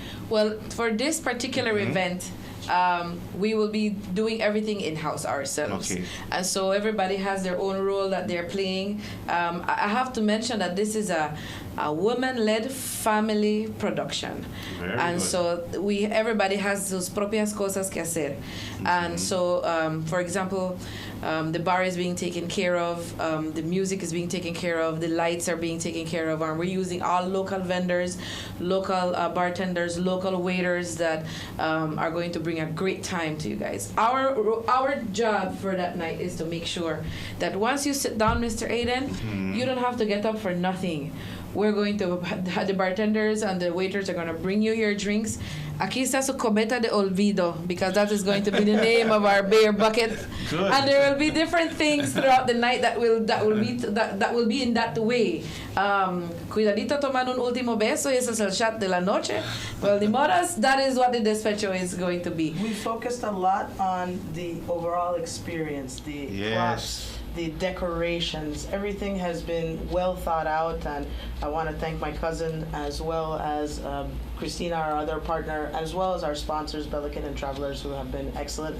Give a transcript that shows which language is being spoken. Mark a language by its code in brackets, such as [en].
[en] Well, for this particular event, we will be doing everything in-house ourselves. Okay. And so everybody has their own role that they're playing. I have to mention that this is a woman-led family production. Very And good. so everybody has [es] sus propias cosas que hacer. [en] And so, for example, the bar is being taken care of, the music is being taken care of, the lights are being taken care of, and we're using all local vendors, local bartenders, local waiters that are going to bring a great time to you guys. Our job for that night is to make sure that once you sit down, Mr. Aiden, you don't have to get up for nothing. We're going to, the bartenders and the waiters are going to bring you your drinks. [es] Aquí está su cubeta de olvido, [en] because that is going to be the name of our beer bucket. Good. And there will be different things throughout the night that will be in that way. [es] Cuidadito tomando un último beso, y ese es el shot de la noche. [en] Well, the moras, that is what the despecho is going to be. We focused a lot on the overall experience, the props, the decorations. Everything has been well thought out, and I want to thank my cousin as well as Christina, our other partner, as well as our sponsors, Bellican and Travelers, who have been excellent.